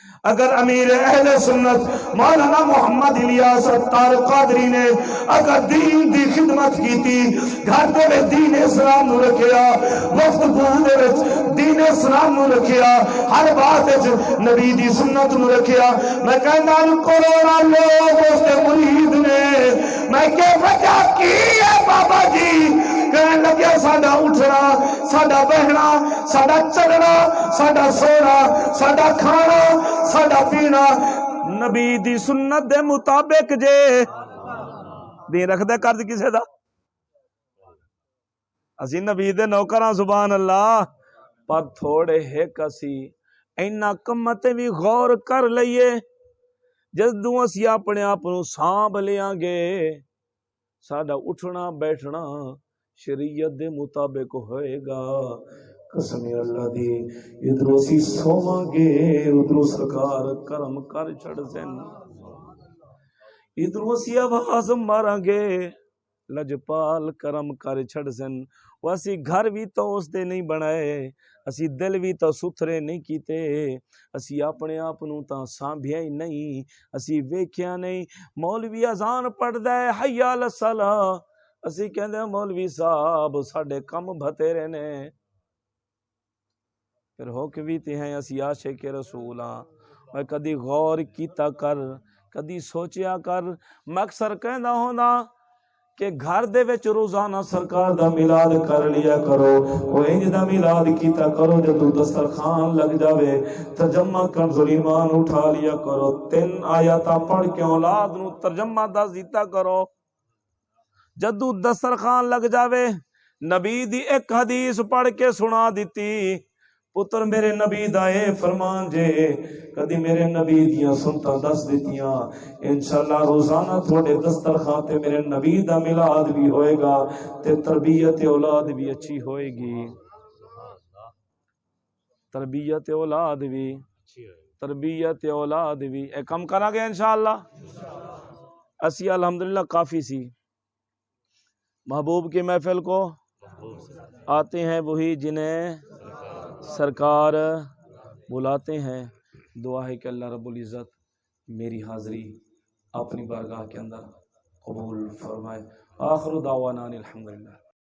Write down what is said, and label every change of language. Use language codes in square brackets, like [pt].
[pa] اگر امیر اہل سنت مولانا محمد الیاس اتار قادری نے اگر دین دی خدمت کیتی, گھر دے دین اسلام نو رکھیا, گفتگو دے وچ دین اسلام نو رکھیا, ہر بات وچ نبی دی سنت نو رکھیا, میں کہنا کروڑا لوگ اس دے مرید نے. میں کہ وجہ کی ہے بابا جی؟ کہنے لگے ساڈا اٹھنا, ساڈا بہنا, ساڈا چلنا, ساڈا سونا, ساڈا کھانا, ساڈا پینا نبی دی سنت دے مطابق جے. دین رکھ دے قرض کسے دا؟ اسی نبی دے نوکراں سبحان اللہ. پر تھوڑے ہک اسی اینا کمتے بھی غور کر لئیے, جدوں اسی اپنے آپ نو سانبھ لیاں گے, ساڈا اٹھنا بیٹھنا شریعت دے مطابق ہوئے گا. قسم اللہ دی, ادھروں اسی سوواں گے ادھروں سرکار کرم کر چھڑ سن, ادھروں اسی آواز ماراں گے لجپال کرم کر چھڑ سن. واسی گھر بھی تو اس دے نہیں بنائے, اسی دل بھی تو ستھرے نہیں کیتے, اسی اپنے آپ نو تا سانبھیا ہی نہیں, اسی ویکھیا نہیں. مولوی اذان پڑھدا ہے حی علی الصلاۃ, اسی کہندے مولوی صاحب ساڈے کم بھتیرے نے. پھر ہو کے بھی تے ہیں اسی عاشق رسول ہاں. میں کدی غور کیتا کر, کدی سوچیا کر. میں اکثر کہندا ہوندا کہ گھر دے وچ روزانہ سرکار دا میلاد کر لیا کرو. او انج دا میلاد کیتا کرو جدوں دسترخوان لگ جاوے ترجمہ کنز ایمان اٹھا لیا کرو, 3 آیاتاں پڑھ کے اولاد نو ترجمہ دس دیتا کرو. جدوں دسترخوان لگ جاوے نبی دی ایک حدیث پڑھ کے سنا دیتی, پتر میرے نبی دا اے فرمان جے, کدی میرے نبی دیاں سنتا دس دیتیاں, انشاءاللہ روزانہ تھوڑے دسترخوان تے میرے نبی دا میلاد بھی ہوئے گا تے تربیت اولاد بھی اچھی ہوئے گی. تربیت اولاد بھی اے کم کرا گے انشاءاللہ. اسی الحمدللہ کافی سی. [ur] محبوب کی محفل کو آتے ہیں وہی جنہیں سرکار بلاتے ہیں. دعا ہے کہ اللہ رب العزت میری حاضری اپنی بارگاہ کے اندر قبول فرمائے. آخر دعوانا الحمدللہ.